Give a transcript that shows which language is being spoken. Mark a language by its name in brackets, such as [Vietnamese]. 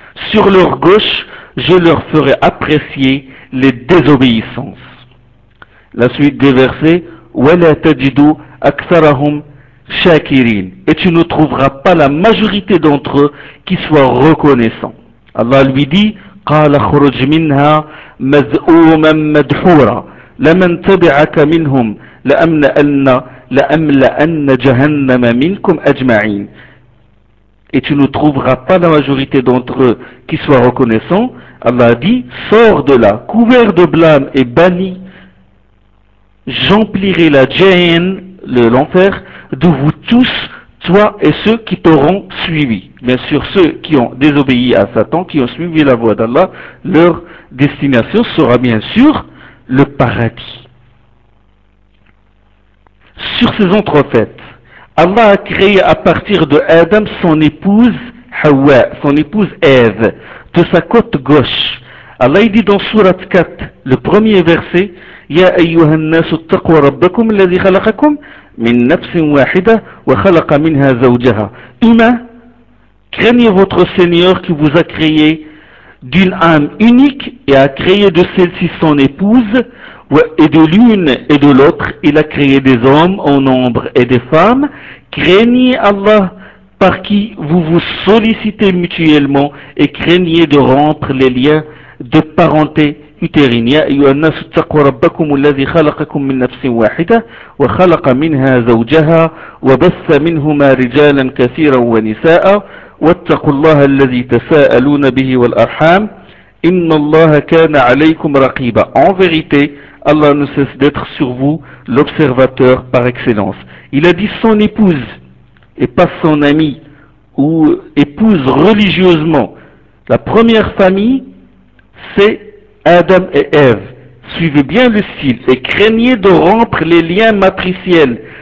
[French] Sur leur gauche, je leur ferai apprécier les désobéissances. La suite des versets, [Arabic] وَلَا تَجِدُوا أَكْثَرَهُمْ شَاكِرِينَ. [French] Et tu ne trouveras pas la majorité d'entre eux qui soient reconnaissants. Allah lui dit, [Arabic] قال اخرج منها مذءوما مدحورا لمن تبعك منهم لأملأن جهنم منكم أجمعين. [French] Et tu ne trouveras pas la majorité d'entre eux qui soient reconnaissants. Allah dit, sors de là, couvert de blâme et banni, j'emplirai la djinn, l'enfer, de vous tous, toi et ceux qui t'auront suivi. Bien sûr, ceux qui ont désobéi à Satan, qui ont suivi la voie d'Allah, leur destination sera bien sûr le paradis. Sur ces entrefaites, Allah a créé à partir de Adam son épouse Hawa, son épouse Ève, de sa côte gauche. Allah dit dans Surat 4, le premier verset, [Arabic] يا أيها الناس اتقوا ربكم الذي خلقكم من نفس واحدة وخلق منها زوجها. [French] Humains, craignez votre Seigneur qui vous a créé d'une âme unique et a créé de celle-ci son épouse, et de l'une et de l'autre, il a créé des hommes en nombre et des femmes. Craignez Allah par qui vous vous sollicitez mutuellement et craignez de rompre les liens de parenté. [Arabic] يا أيها الناس اتقوا ربكم الذي خلقكم من نفس واحدة وخلق منها زوجها وبث منهما رجالا كثيرا ونساء واتقوا الله الذي تساءلون به والأرحام إن الله كان عليكم رقيبا. [French] En vérité, Allah ne cesse d'être sur vous l'observateur par excellence. Il a dit son épouse et pas son ami ou épouse religieusement. La première famille, c'est Adam et Ève, suivez bien le style et craignez de rompre les liens matriciels.